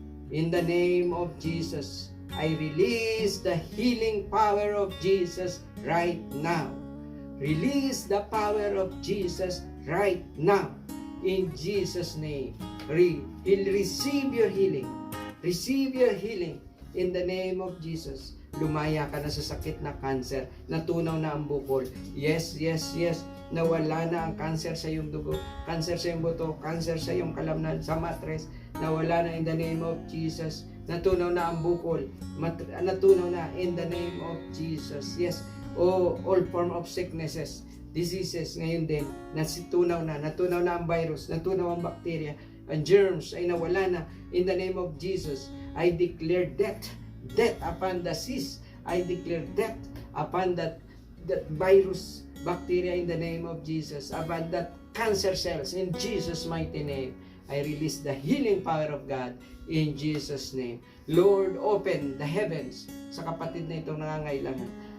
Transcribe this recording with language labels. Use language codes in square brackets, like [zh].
[en] In the name of Jesus, I release the healing power of Jesus right now. Release the power of Jesus right now. In Jesus' name. He'll receive your healing. Receive your healing in the name of Jesus. [tl] Lumaya ka na sa sakit na cancer. Natunaw na ang bukol. [en] Yes, yes, yes. [tl] Nawala na ang cancer sa iyong dugo, cancer sa iyong buto, cancer sa iyong kalamnan, sa matres. Nawala na [en] in the name of Jesus. [tl] Natunaw na ang bukol. Natunaw na [en] in the name of Jesus. [tl] Yes. [en] All form of sicknesses, diseases [tl] ngayon din, natunaw na ang virus, natunaw ang bacteria, ang germs ay nawala na [en] in the name of Jesus. I declare death upon the disease. I declare death upon that virus, bacteria in the name of Jesus, upon that cancer cells in Jesus' mighty name. I release the healing power of God in Jesus' name. Lord, open the heavens [tl] sa kapatid na itong nangangailangan.